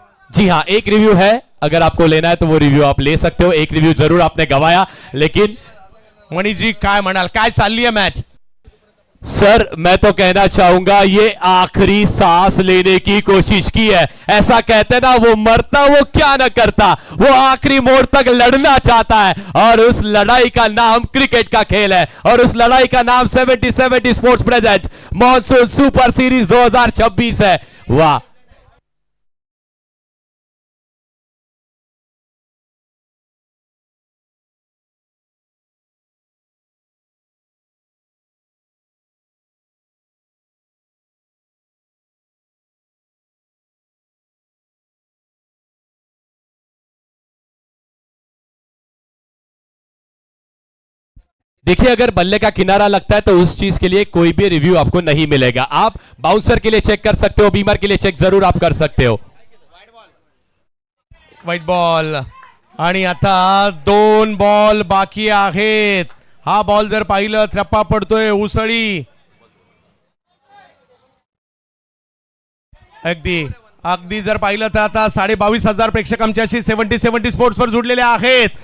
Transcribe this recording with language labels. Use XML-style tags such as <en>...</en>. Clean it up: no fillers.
<hi>जी हाँ, एक रिव्यू है, अगर आपको लेना है तो वो रिव्यू आप ले सकते हो. एक रिव्यू जरूर आपने गवाया, लेकिन</hi> <mr>मणिजी काय म्हणाल, काय चालली</mr> <hi>है मैच. सर मैं तो कहना चाहूंगा ये आखिरी सांस लेने की कोशिश की है. ऐसा कहते ना, वो मरता वो क्या न करता, वो आखिरी मोड़ तक लड़ना चाहता है. और उस लड़ाई का नाम क्रिकेट का खेल है, और उस लड़ाई का नाम 70-70 sports presents monsoon super series 2026 है. वाह, देखिए अगर बल्ले का किनारा लगता है तो उस चीज के लिए कोई भी रिव्यू आपको नहीं मिलेगा. आप बाउंसर के लिए चेक कर सकते हो, बीमर के लिए चेक जरूर आप कर सकते हो.</hi> <mr>व्हाईट बॉल आणि आता 2 बॉल बाकी आहेत. हा बॉल जर पाहिलं थ्रप्पा पडतोय उसळी. अगदी अगदी जर पाहिलं तर आता 22,500 प्रेक्षक आमच्याशी 70-70 स्पोर्ट्स वर जुडलेले आहेत.</mr>